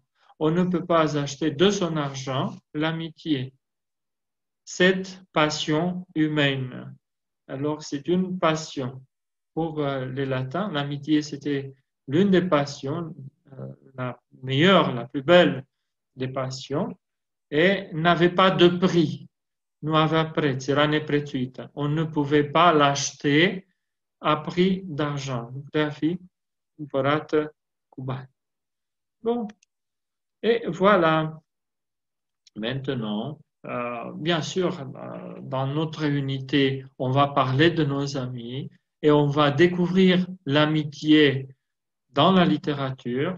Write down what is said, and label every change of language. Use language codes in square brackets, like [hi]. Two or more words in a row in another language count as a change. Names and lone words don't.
[fr] On ne peut pas acheter de son argent l'amitié, cette passion humaine. Alors, c'est une passion. Pour les latins, l'amitié, c'était l'une des passions, la meilleure, la plus belle des passions, et n'avait pas de prix. [ro] Nu avea preț, era neprețuită. [fr] On ne pouvait pas l'acheter à prix d'argent. [ro] Nu putea fi cumpărată cu bani. [fr] Bon, et voilà. Maintenant, bien sûr, dans notre unité, on va parler de nos amis et on va découvrir l'amitié dans la littérature.